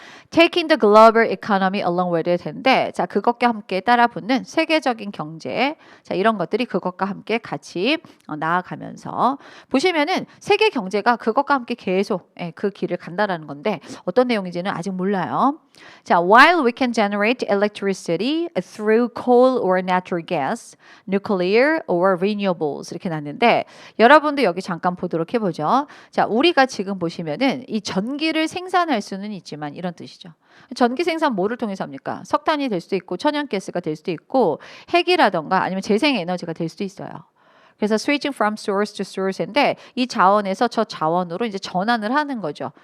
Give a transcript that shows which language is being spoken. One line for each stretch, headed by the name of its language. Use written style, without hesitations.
English: Taking the global economy along with it
Korean: 인데, 자, 그것과 함께 따라붙는 세계적인 경제, 자, 이런 것들이 그것과 함께 같이 나아가면서 보시면은 세계 경제가 그것과 함께 계속 그 길을 간다라는 건데 어떤 내용인지는 아직 몰라요.
English: 자, while we can generate electricity through coal or natural gas, nuclear or renewables
Korean: 이렇게 났는데 여러분도 여기 잠깐 보도록 해보죠. 자, 우리가 지금 보시면은 이 전기를 생산할 수는 있지만 이런 뜻이죠. 전기 생산 뭐를 통해서 합니까? 석탄이 될 수도 있고 천연가스가 될 수도 있고 핵이라던가 아니면 재생에너지가 될 수도 있어요. 그래서
English: switching from source to source
Korean: 인데 이 자원에서 저 자원으로 이제 전환을 하는 거죠.